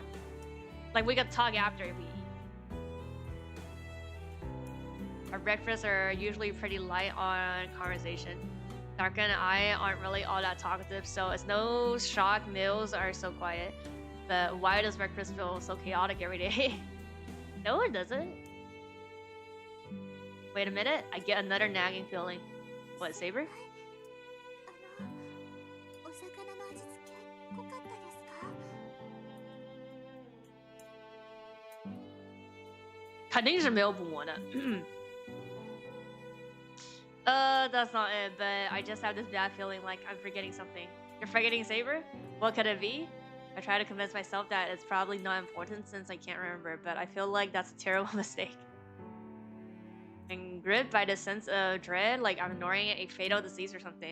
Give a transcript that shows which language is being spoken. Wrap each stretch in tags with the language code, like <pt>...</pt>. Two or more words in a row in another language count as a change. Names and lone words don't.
<en>Like we could talk after we eat. Our breakfasts are usually pretty light on conversation. Darka and I aren't really all that talkative, so it's no shock meals are so quiet. But why does breakfast feel so chaotic every day? No, it doesn't. Wait a minute, I get another nagging feeling. What, Saber?</en> <ja>お魚の味付け濃かったですか?</ja> <zh>肯定是没有补魔的。</zh> <en>That's not it, but I just have this bad feeling like I'm forgetting something. You're forgetting Saber? What could it be? I try to convince myself that it's probably not important since I can't remember, but I feel like that's a terrible mistake. And gripped by this sense of dread, like I'm ignoring a fatal disease or something.</en>